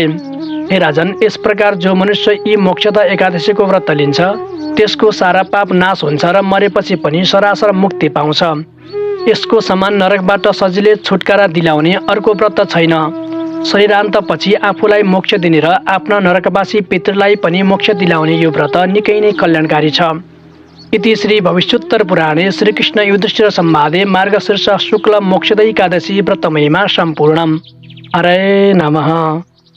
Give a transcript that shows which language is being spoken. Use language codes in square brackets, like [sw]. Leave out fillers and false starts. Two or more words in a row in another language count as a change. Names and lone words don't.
[ne] हे राजन, यस प्रकार जो मनुष्य यी मोक्षदा एकादशीको व्रत लिन्छ त्यसको सारा पाप नाश हुन्छ र मरेपछि पनि सरासर मुक्ति पाउँछ। यसको समान नरकबाट सजिलै छुटकारा दिलाउने अर्को व्रत छैन। शरीरान्तपछि आफूलाई मोक्ष दिने र आफ्ना नरकवासी पितृलाई पनि मोक्ष दिलाउने यो व्रत निकै नै कल्याणकारी छ। [sa] इति श्री भविष्योत्तर पुराणे श्रीकृष्ण युधिष्ठिर संवादे मार्गशीर्ष शुक्ल मोक्षद एकादशी व्रतमहिमा सम्पूर्णम्। हरे नमः।